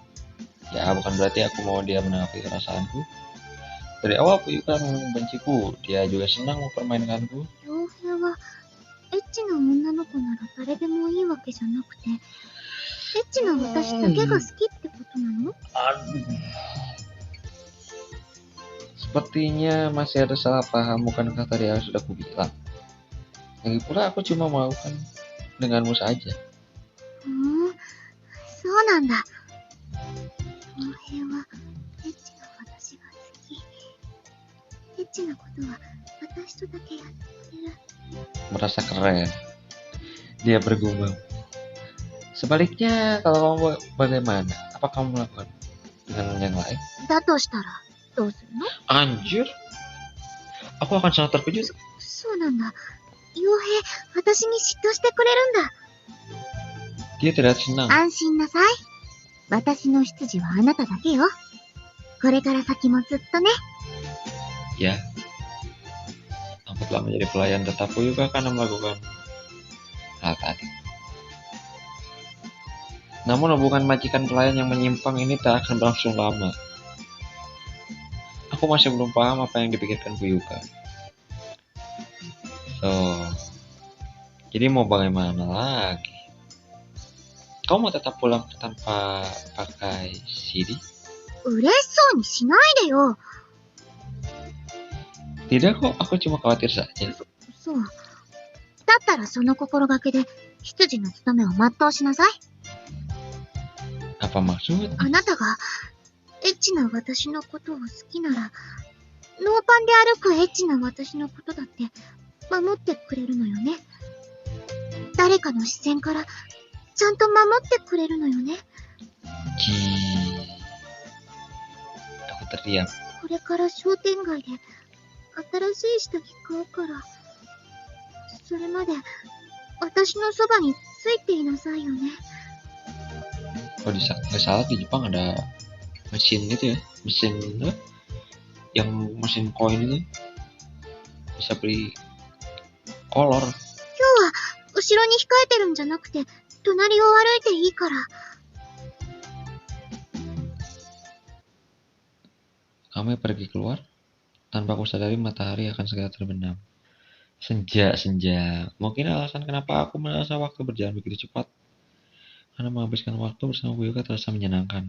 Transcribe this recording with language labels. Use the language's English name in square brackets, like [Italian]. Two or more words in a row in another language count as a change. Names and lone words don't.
[Indonesian] Ya, bukan berarti aku mau dia menanggapi perasaanku. Dari awal Fuyuka membenciku, dia juga senang mempermainkanku. [Japanese] 傭兵は、エッチな女の子なら誰でもいいわけじゃなくて、エッチな私だけが好きってことなの？ [Indonesian] Aduh. Sepertinya masih ada salah paham, bukankah tadi aku sudah kubilang. Lagi pula aku cuma melakukan denganmu saja. [Japanese] そうなんだ。傭兵は、エッチな私が好き。エッチなことは私とだけやってくれる。 [Indonesian] Merasa keren. Dia bergumam. Sebaliknya, kalau kamu bagaimana? Apa kamu melakukan dengan yang lain? [Japanese] だとしたら、どうするの？ [Indonesian] Anjir. Aku akan sangat terkejut. [Japanese] そうなんだ。傭兵、私に嫉妬してくれるんだ。 [Indonesian] Dia tidak senang. [Japanese] 安心なさい。私の執事はあなただけよ。これから先もずっとね。 [Indonesian] Ya. Aku telah menjadi pelayan tetap Fuyuka karena melakukan hal tadi. Namun hubungan majikan pelayan yang menyimpang ini tak akan berlangsung lama. Aku masih belum paham apa yang dipikirkan Fuyuka. Jadi mau bagaimana lagi? Kau mau tetap pulang tanpa pakai CD? [Japanese] 嬉しそうにしないでよ。 [Indonesian] Tidak kok, aku cuma khawatir saja. [Japanese] そう。だったらその心がけで、執事の務めを全うしなさい。 [Indonesian] Apa maksud? [Japanese] あなたが、エッチな私のことを好きなら、ノーパンで歩くエッチな私のことだって、守ってくれるのよね。誰かの視線から、ちゃんと守ってくれるのよね。 [Indonesian] Aku terdiam. [Japanese] これから商店街で、新しい下着買うから、それまで、私のそばについていなさいよね。 [Indonesian] Kalau nggak salah di Jepang ada mesin gitu ya, mesin yang mesin koin itu bisa beli kolor. [Japanese] 今日は、後ろに控えてるんじゃなくて、隣を歩いていいから。 [Indonesian] Kami pergi keluar, tanpa aku sadari matahari akan segera terbenam. Senja. Mungkin alasan kenapa aku merasa waktu berjalan begitu cepat. Karena menghabiskan waktu bersama Fuyuka terasa menyenangkan.